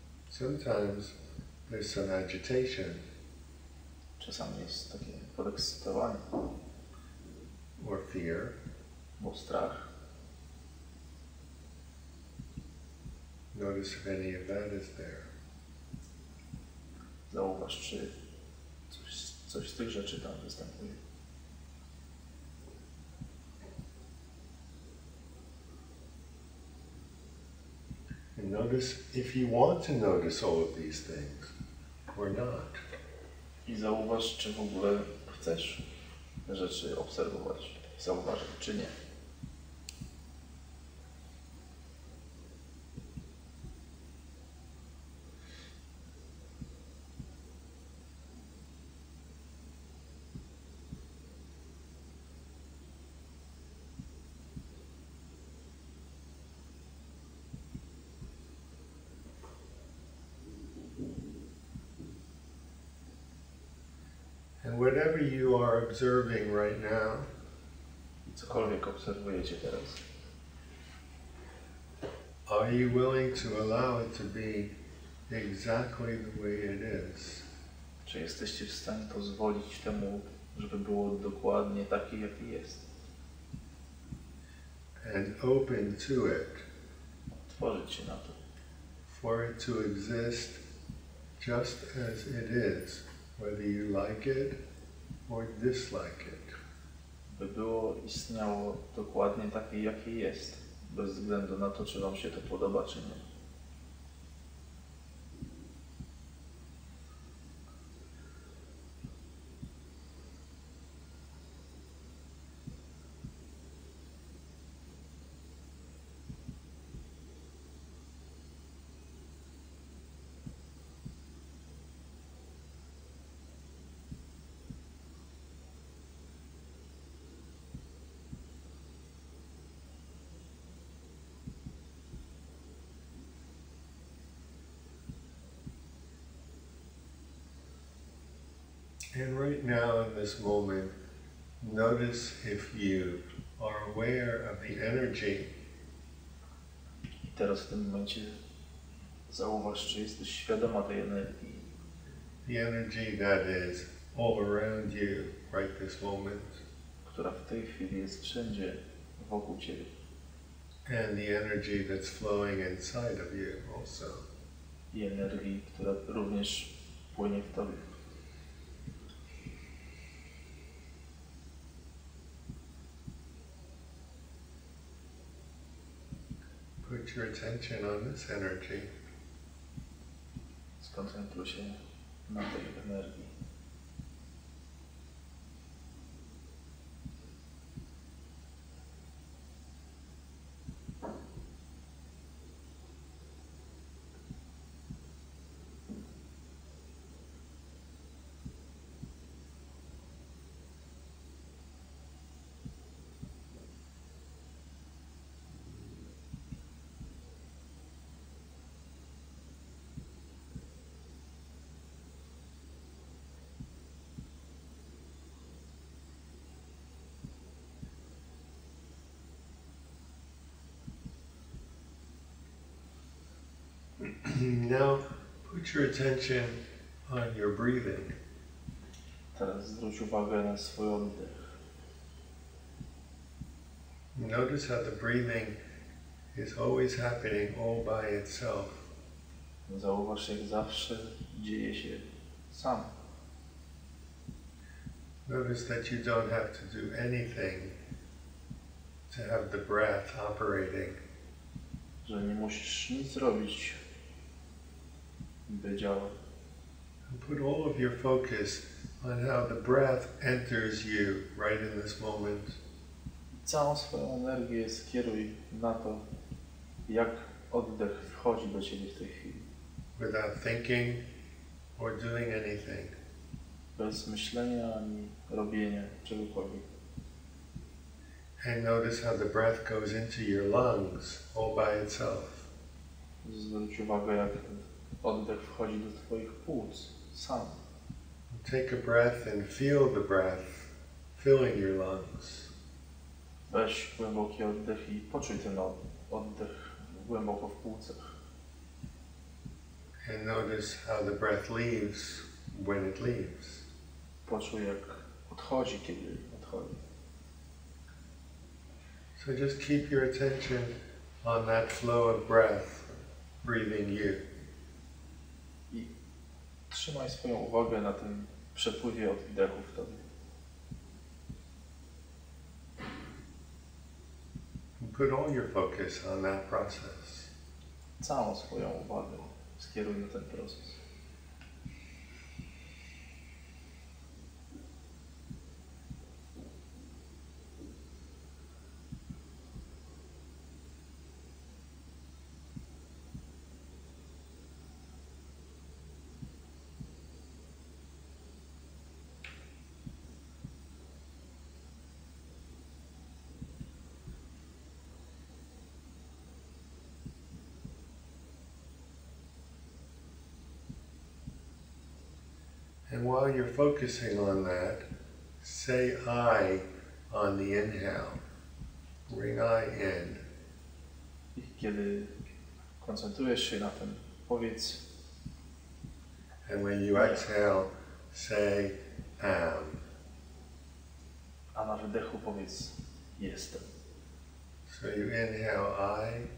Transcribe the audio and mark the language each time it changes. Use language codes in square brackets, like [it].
[en] Sometimes there's some agitation [pl] Czasami jest takie podekscytowanie [en] or fear. [pl] albo strach. [en] Notice if any of that is there. [pl] Zauważ, czy coś z tych rzeczy tam występuje. [en] And notice if you want to notice all of these things or not. [pl] I zauważ, czy w ogóle chcesz te rzeczy obserwować, zauważyć, czy nie. [en] And whatever you are observing right now, [pl] Cokolwiek obserwujecie teraz, [en] are you willing to allow it to be exactly the way it is? [pl] czy jesteście w stanie pozwolić temu, żeby było dokładnie takie, jakie jest? [en] And open to it, [pl] Otworzyć się na to, [en] for it to exist just as it is, whether you like it or dislike it. [pl] by było, istniało dokładnie takie, jakie jest, bez względu na to, czy wam się to podoba, czy nie. [en] And right now in this moment, notice if you are aware of the energy [pl] I teraz w tym momencie zauważ, czy jesteś świadoma tej energii, [en] the energy that is all around you right this moment, [pl] która w tej chwili jest wszędzie wokół ciebie. [en] and the energy that's flowing inside of you also. [pl] I energii, która również płynie w tobie. [en] Put your attention on this energy. [pl] Skoncentruj się na tej energii. [en] Now put your attention on your breathing. [pl] Teraz zwróć uwagę na swój oddech. [en] Notice how the breathing is always happening all by itself. [pl] Zauważ, jak zawsze dzieje się sam. [en] Notice that you don't have to do anything to have the breath operating. [pl] Że nie musisz nic robić, by działał. [en] Put all of your focus on how the breath enters you right in this moment. [pl] Całą swoją energię skieruj na to, jak oddech wchodzi do ciebie w tej chwili. [en] Without thinking or doing anything. [pl] Bez myślenia ani robienia czegokolwiek. [en] And notice how the breath goes into your lungs all by itself. [pl] Zwróć uwagę, jak oddech wchodzi do twoich płuc sam. [en] Take a breath and feel the breath filling your lungs. [pl] Weź głęboki oddech i poczuj ten oddech głęboko w płucach. [en] And notice how the breath leaves when it leaves. [pl] Poczuj, jak odchodzi, kiedy odchodzi. [en] So just keep your attention on that flow of breath, breathing you. [pl] I trzymaj swoją uwagę na tym przepływie oddechu w tobie. [en] Put all your focus on that process. [pl] Całą swoją uwagę skieruj na ten proces. [en] And while you're focusing on that, say I on the inhale. Bring I in. [pl] I kiedy koncentrujesz się na tym, powiedz. [en] And when you exhale, say am. [pl] A na wydechu powiedz jestem. [en] So you inhale I.